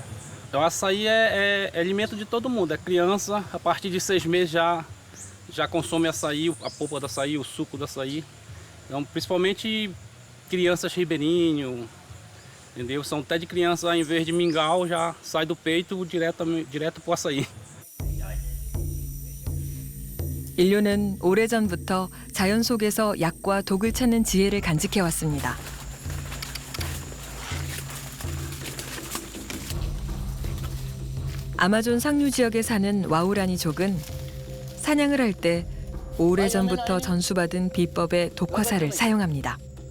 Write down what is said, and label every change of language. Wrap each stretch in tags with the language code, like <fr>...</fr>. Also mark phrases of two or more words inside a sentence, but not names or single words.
<pt>O açaí é alimento de todo mundo, é criança, a partir de 6 meses já consome açaí, a polpa do açaí, o suco do açaí. Então, principalmente crianças ribeirinho, entendeu? São até de criança, em vez de mingau, já sai do peito direto pro açaí.</pt> <ko>인류는 오래전부터 자연 속에서 약과 독을 찾는 지혜를 간직해 왔습니다. 아마존 상류 지역에 사는 와우라니족은 사냥을 할 때 오래전부터 전수받은 비법의 독화살을 사용합니다.</ko>